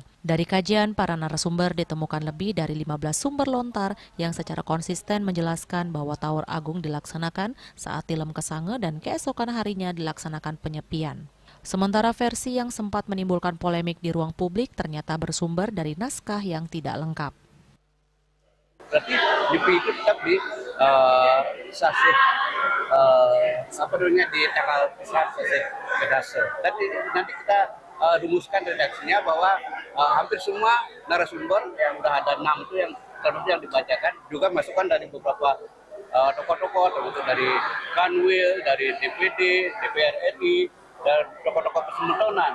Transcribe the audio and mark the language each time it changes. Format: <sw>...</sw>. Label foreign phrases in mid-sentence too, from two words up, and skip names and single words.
<id>Dari kajian, para narasumber ditemukan lebih dari 15 sumber lontar yang secara konsisten menjelaskan bahwa Tawur Agung dilaksanakan saat Tilem Kesange dan keesokan harinya dilaksanakan penyepian. Sementara versi yang sempat menimbulkan polemik di ruang publik ternyata bersumber dari naskah yang tidak lengkap. Berarti Nyepi itu tetap di sasih di tanggal sasih kedase. Tapi nanti kita rumuskan redaksinya bahwa hampir semua narasumber yang udah ada 6 itu yang termasuk yang dibacakan juga masukan dari beberapa tokoh-tokoh, termasuk dari Kanwil, dari DPD, DPR RI, dan tokoh-tokoh kesemetonan.</id>